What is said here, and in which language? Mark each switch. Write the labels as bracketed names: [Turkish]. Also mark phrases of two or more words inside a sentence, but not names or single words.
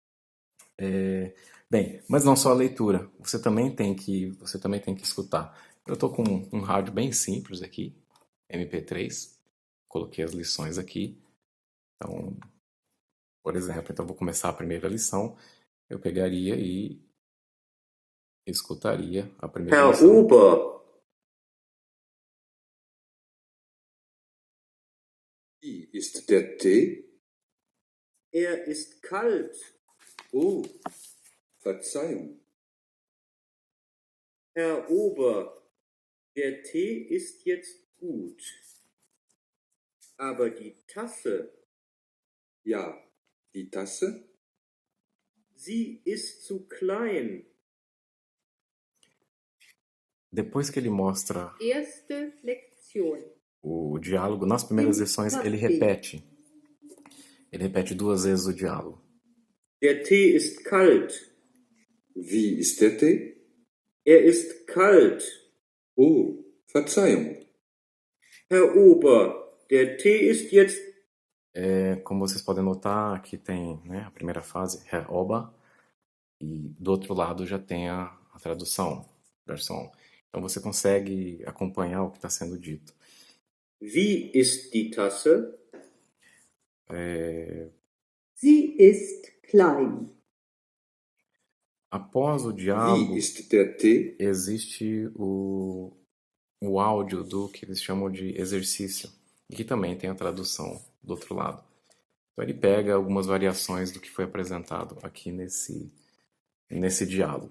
[Portuguese] Bem, mas não só a leitura, você também tem que escutar. Eu estou com um rádio bem simples aqui, MP3, coloquei as lições aqui. Então, por exemplo, então vou começar a primeira lição, eu pegaria e escutaria a primeira Herr lição. [German] Ober, Wie ist der Tee? er ist kalt. Oh, Verzeihung. Herr Ober, der Tee ist jetzt gut. Aber die Tasse, Ja, die Tasse? sie ist zu klein. [Portuguese] Depois que ele mostra [German] Erste Lektion. [Portuguese] o diálogo, nas primeiras lições ele repete. Ele repete 2 vezes o diálogo. [German] Der Tee ist kalt. Wie ist der Tee? Er ist kalt. Oh, Verzeihung. Herr Ober, der Tee ist jetzt... [Portuguese] Como vocês podem notar, aqui tem, né, a primeira fase, [German] Herr Ober, [Portuguese] e do outro lado já tem a tradução, versão. Então você consegue acompanhar o que está sendo dito. [German] Wie ist die Tasse? Sie ist klein. [Portuguese] Após o diálogo, [German] Wie ist der Tee? [Portuguese] existe o áudio do que eles chamam de exercício, e que também tem a tradução do outro lado. Então ele pega algumas variações do que foi apresentado aqui nesse diálogo.